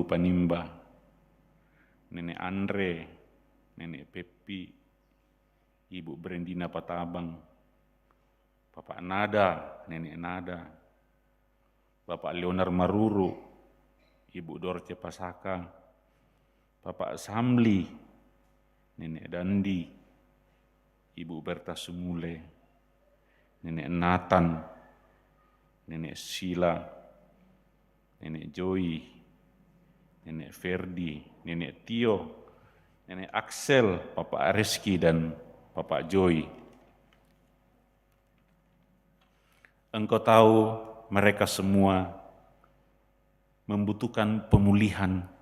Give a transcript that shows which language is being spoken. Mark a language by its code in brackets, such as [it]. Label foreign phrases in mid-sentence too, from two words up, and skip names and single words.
[id] Panimba, Nenek Andre, Nenek Pepi, Ibu Brendina Patabang, Bapak Nada, Nenek Nada, Bapak Leonard Maruru, Ibu Dorce Pasaka, Bapak Samli, Nenek Dandi, Ibu Berta Sumule, Nenek Nathan, Nenek Sila, Nenek Joy, Nenek Ferdi, Nenek Tio, Nenek Axel, Bapak Reski, dan Bapak Joy. Engkau tahu mereka semua membutuhkan pemulihan.